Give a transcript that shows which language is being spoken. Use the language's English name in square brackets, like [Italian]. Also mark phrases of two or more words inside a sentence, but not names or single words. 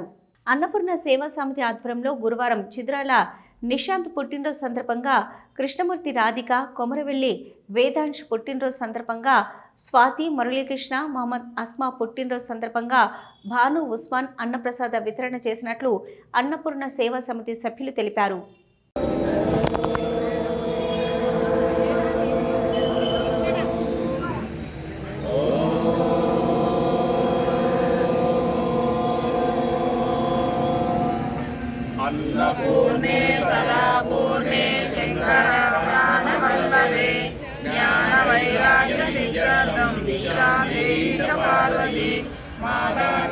[Telugu] అన్నపూర్ణ సేవా సమితి ఆధ్వర్యంలో గురువారం చిద్రాల నిశాంత్ పుట్టినరోజు సందర్భంగా కృష్ణమూర్తి రాధిక, కొమరవెల్లి వేదాంశ్ పుట్టినరోజు సందర్భంగా స్వాతి, మురళీకృష్ణ, మహమ్మద్ అస్మా పుట్టినరోజు సందర్భంగా భాను ఉస్మాన్ అన్నప్రసాద వితరణ చేసినట్లు అన్నపూర్ణ సేవా సమితి సభ్యులు తెలిపారు. [Sanskrit] अन्नपूर्णे सदापूर्णे शंकर प्राणवल्लभे ज्ञानवैराग्यसिद्ध्यर्थं विश्रान्तेः च पार्वती माता च